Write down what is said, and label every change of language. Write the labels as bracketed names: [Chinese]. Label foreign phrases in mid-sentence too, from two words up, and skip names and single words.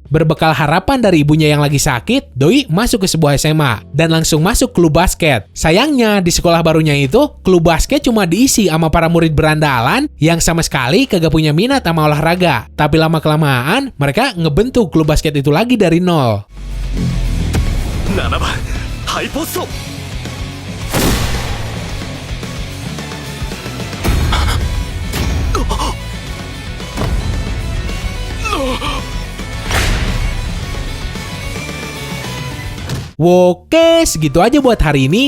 [Indonesian] Berbekal harapan dari ibunya yang lagi sakit, Doi masuk ke sebuah SMA dan langsung masuk klub basket. Sayangnya di sekolah barunya itu, klub basket cuma diisi sama para murid berandalan yang sama sekali kagak punya minat sama olahraga. Tapi lama-kelamaan mereka ngebentuk klub basket itu lagi dari nol. [Japanese] 7 番ハイポスト。 [Indonesian] Oke, segitu aja buat hari ini.